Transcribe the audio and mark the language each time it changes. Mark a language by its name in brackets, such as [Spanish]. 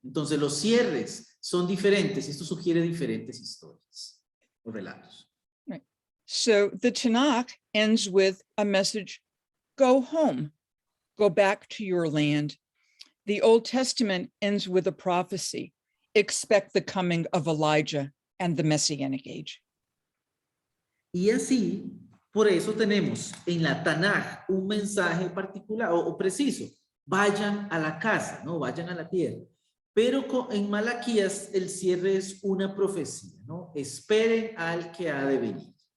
[Spanish] Entonces los cierres son diferentes y esto sugiere diferentes historias o relatos. [English] Right. So the Tanakh ends with a message: go home, go back to your land. The Old Testament ends with a prophecy: expect the coming of Elijah and the Messianic age. [Spanish] Y así, por eso tenemos en la Tanaj un mensaje particular o preciso: vayan a la casa, no vayan a la tierra. Pero en Malaquías el cierre es una profecía, ¿no? Esperen al que ha de venir.